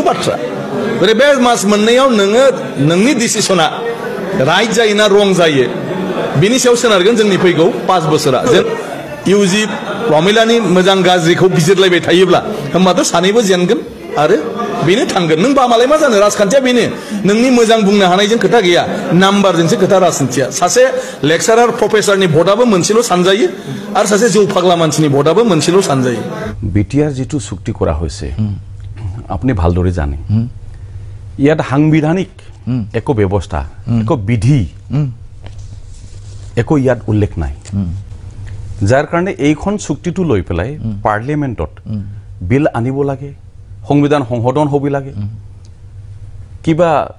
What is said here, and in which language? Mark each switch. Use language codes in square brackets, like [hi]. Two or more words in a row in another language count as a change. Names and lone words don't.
[brx] बाथ्रा बे मास मोननैयाव नोङो नोंनि डिसिसना राइट जायो ना रं जायो बिनि सायाव सोनारगोन जोंनि फैगौ 5 बोसोरा जों इउजि प्रमिलानि मोजां गाज्रिखौ बिजिरलायबाय थायोब्ला होमबाथ' सानैबो जेनगोन आरो बेनो थांगोन नों बामालाय मा जानो राजखान्थिया बेनो नोंनि मोजां बुंनो हानायजों खोथा गैया नाम्बारजोंसो खोथा राजखान्थिया सासे लेक्सारार प्रफेसारनि भटआबो मोनसेल' सानजायो आरो सासे जौ फाग्ला मानसिनि भटआबो मोनसेल' सानजायो [as] বিটিআর যেটো চুক্তি কৰা হৈছে আপুনি ভালদৰে জানে ইয়াত সাংবিধানিক একো ব্যৱস্থা একো বিধি একো ইয়াত উল্লেখ নাই যাৰ কাৰণে এইখন চুক্তিটো লৈ পেলাই পাৰ্লিয়ামেণ্টত বিল আনিব লাগে সংবিধান সংশোধন হ'ব লাগে কিবা